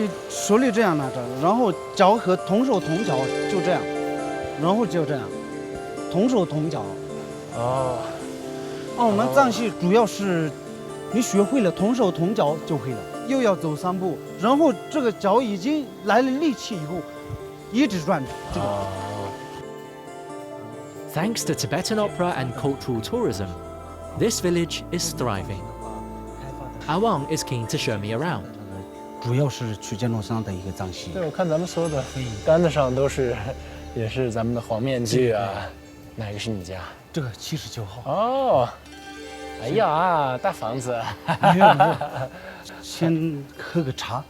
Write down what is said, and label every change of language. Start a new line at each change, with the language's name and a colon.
Chinese: 手里这样拿着，然后脚和同手同脚就这样，然后就这样，同手同脚。哦。我们藏戏主要是你学会了同手同脚就会了，又要走3步，然后这个脚已经来了力气以后，一直转这个。
English: Thanks to Tibetan opera and cultural tourism, this village is thriving. Awang is keen to show me around.
Chinese: 主要是曲建龙上的一个藏戏。对，我看咱们所有的单子上都是，也是咱们的黄面具啊。哪个是你家？这个79号。哦，哎呀，大房子。没有没有，先喝个茶，